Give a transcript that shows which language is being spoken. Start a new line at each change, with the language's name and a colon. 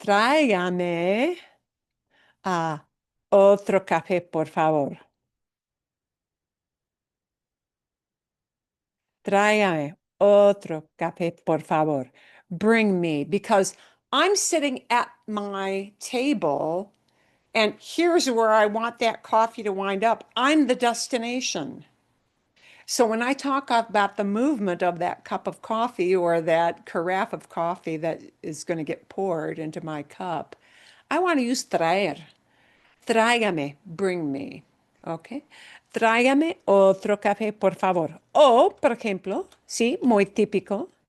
Spanish: Tráigame otro café, por favor. Tráigame otro café, por favor.
English: Bring me, because I'm sitting at my table and here's where I want that coffee to wind up. I'm the destination. So when I talk about the movement of that cup of coffee or that carafe of coffee that is going to get poured into my cup, I want to use traer. Tráigame, bring me. Okay.
Spanish: Tráigame otro café, por favor. O, por ejemplo, sí, muy típico.